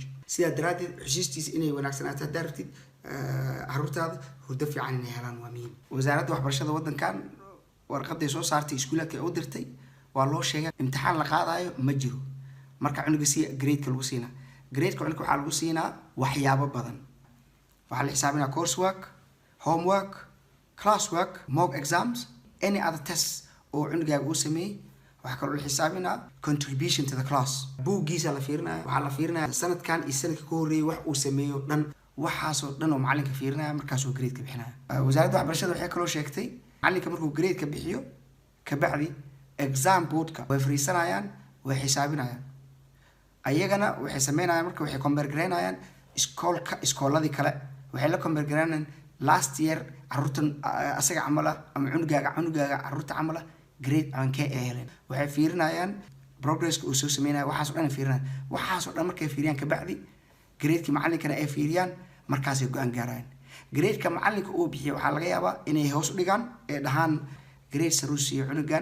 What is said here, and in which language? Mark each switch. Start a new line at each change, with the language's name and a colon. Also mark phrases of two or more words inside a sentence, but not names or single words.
Somali: sidaa daraadeed xusuustiisa inay wanaagsanaato haddaad rabtid caruurtaada hurdo fiican inay helaan waa muhiim. wasaaradda waxbarashada waddankan warqaday soo saartay iskuulaadka ay u dirtay waa loo sheegay imtixaan la qaadayo ma jiro marka cunuga grade-ka lagu siinaa. grade-ka cunuga waxaa lagu siinaa waxyaabo badan. waxaa la xisaabinaa coursework, homework, classwork,
English: mock exams, any other tests
Somali: oo cunugaaga uu sameeyey. waxaa kaloo la xisaabinaa
English: contribution to the class.
Somali: buuggiisa la fiirinaya, waxaa la fiirinaya sanadkan iyo sanadka ka horreeyay wax uu sameeyo dhan waxaasoo dhan oo macalinka fiirinaya markaasuu grade-ka bixinaya. wasaaradda waxbarashada waxay kaloo sheegtay macalinka markuu grade ka bixiyo kabacdi exam boardka way fariisanayaan way xisaabinayaan ayagana waxay sameynayaan marka waxay compare gareynayaan iskooladii kale waxay la compare gareynayaan
English: last year
Somali: carruurtan asaga camal ah ama cunugaaga carruurta camal ah grade aankee ay heleen waxay fiirinayaan progresska uu soo sameynaya waxaas oo dhan fiirinayaan waxaas oo dhan markay fiiriyaan kabacdi gradeka macalinkana ay fiiriyaan markaasay go-aan gaarayaan gradeka macalinka uu bixiyo waxaa laga yaabaa inay hoos u dhigaan ee dhahaan grade saruu siiyo cunugan